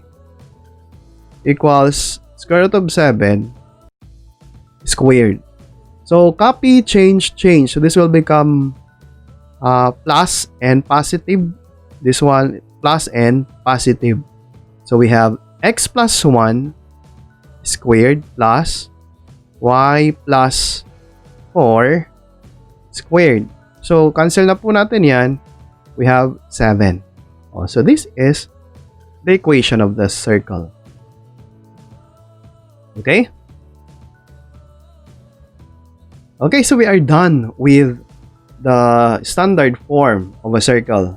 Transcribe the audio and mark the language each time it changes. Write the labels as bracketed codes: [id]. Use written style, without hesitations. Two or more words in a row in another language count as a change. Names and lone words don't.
[en] Equals square root of 7 squared. So, copy, change. So, this will become plus and positive. This one, plus and positive. So, we have x plus 1 squared plus y plus 4 squared. [tl] So, cancel na po natin yan. [en] We have 7. So, this is the equation of the circle. Okay? Okay, so we are done with the standard form of a circle.